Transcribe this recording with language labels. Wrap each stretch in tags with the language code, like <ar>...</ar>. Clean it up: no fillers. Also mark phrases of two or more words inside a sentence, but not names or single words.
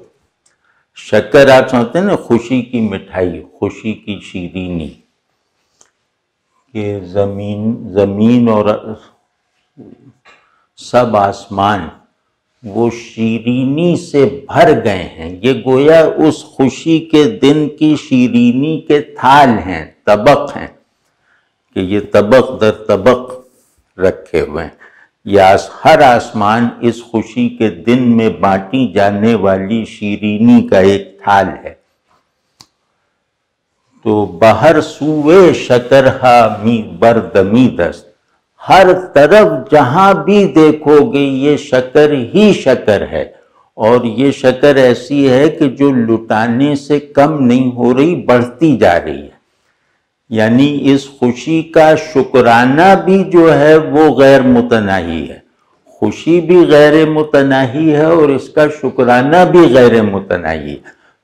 <ur>شکر آپ سمجھتے ہیں نا، خوشی کی مٹھائی، خوشی کی شیرینی، کہ زمین اور سب آسمان وہ شیرینی سے بھر گئے ہیں۔ یہ گویا اس خوشی کے دن کی شیرینی کے تھال ہیں، طبق ہیں، کہ یہ طبق در طبق رکھے ہوئے ہیں۔ ہر آسمان اس خوشی کے دن میں بانٹی جانے والی شیرینی کا ایک تھال ہے۔</ur> <fa>تو بہر سوئے شکرہا می بردمی دست،</fa> <ur>ہر طرف جہاں بھی دیکھو گے یہ شکر ہی شکر ہے، اور یہ شکر ایسی ہے کہ جو لٹانے سے کم نہیں ہو رہی، بڑھتی جا رہی ہے۔ یعنی اس خوشی کا شکرانہ بھی جو ہے وہ غیر متناہی ہے، خوشی بھی غیر متناہی ہے اور اس کا شکرانہ بھی غیر متناہی ہے۔</ur>